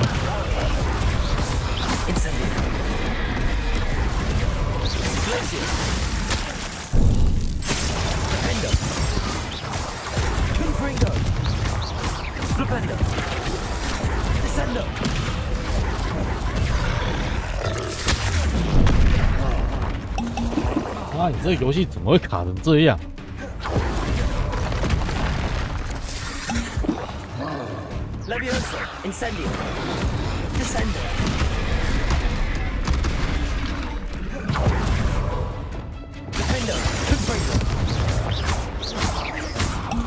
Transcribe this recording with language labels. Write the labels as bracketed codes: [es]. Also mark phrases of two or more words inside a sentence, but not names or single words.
[en] Incendio. Glacier. Defendo. Confringo. Rependo. Descendo. [zh] 啊，你这个游戏怎么会卡成这样？ [en] Levioso. Incendio. Descendo. Defendo. Confringo.